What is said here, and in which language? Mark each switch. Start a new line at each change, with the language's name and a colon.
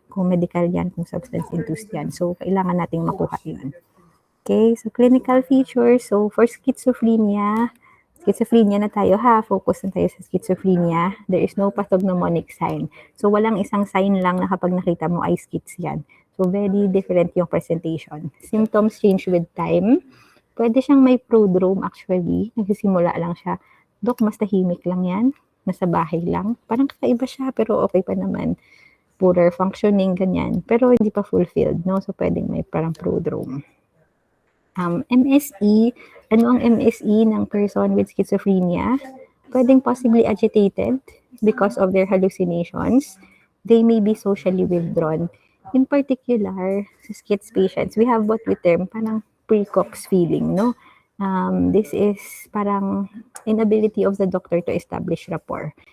Filipino: Kung medical yan, kung substance-induced yan. So, kailangan nating makuha yun. Okay, so
English: clinical features.
Filipino: So, for schizophrenia na tayo ha. Focus na tayo sa schizophrenia.
English: There is no pathognomonic sign.
Filipino: So, walang isang sign lang na kapag nakita mo ay schiz yan.
English: So, very different
Filipino: yung
English: presentation. Symptoms change with time.
Filipino: Pwede siyang may prodrome
English: actually.
Filipino: Nagsisimula lang siya. Dok, mas tahimik lang yan. Nasa bahay lang. Parang kakaiba siya pero okay pa naman.
English: Poorer functioning,
Filipino: ganyan. Pero hindi pa fulfilled, no? So, pwedeng may parang prodrome. MSE, ano ang MSE ng person with schizophrenia? Pwedeng
English: possibly agitated because of their hallucinations. They may be socially withdrawn. In particular,
Filipino: sa schiz patients,
English: we have what we term parang precox feeling, no? This is parang inability of the doctor to establish rapport.